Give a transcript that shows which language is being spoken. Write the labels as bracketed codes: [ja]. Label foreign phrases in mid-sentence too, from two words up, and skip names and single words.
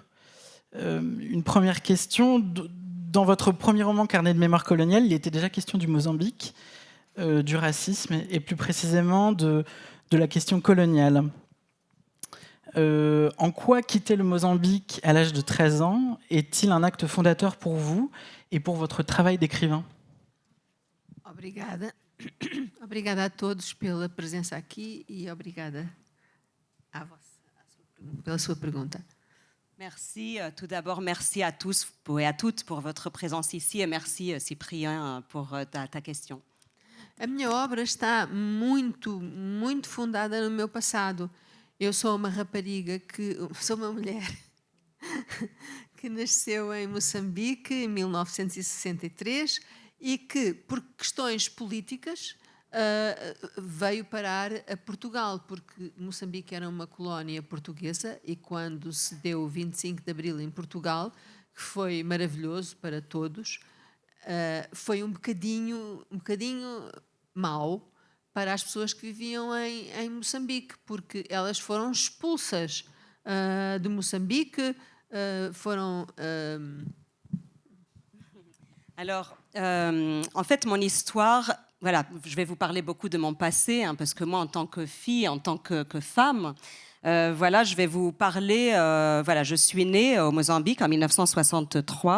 [fr] Une première question, dans votre premier roman Carnet de mémoire coloniale, il était déjà question du Mozambique, du racisme et plus précisément de la question coloniale. En quoi quitter le Mozambique à l'âge de 13 ans est-il un acte fondateur pour vous et pour votre travail d'écrivain? [pt] Obrigada. Obrigada a todos pela presença aqui e obrigada pela sua pergunta. [fr] Merci. Tout d'abord, merci à tous et à toutes pour votre présence ici et merci Cyprien pour ta question. [pt] A minha obra está muito fundada no meu passado. Eu sou uma rapariga sou uma mulher que nasceu em Moçambique em 1963 e que, por questões políticas, veio parar a Portugal, porque Moçambique era uma colónia portuguesa e quando se deu o 25 de Abril em Portugal, que foi maravilhoso para todos, foi um bocadinho mau para as pessoas que viviam em Moçambique, porque elas foram expulsas de Moçambique, foram... [fr] Alors, en fait, mon histoire, voilà, je vais vous parler beaucoup de mon passé, hein, parce que moi, en tant que fille, en tant que femme, voilà, je vais vous parler, voilà, je suis née au Mozambique en 1963.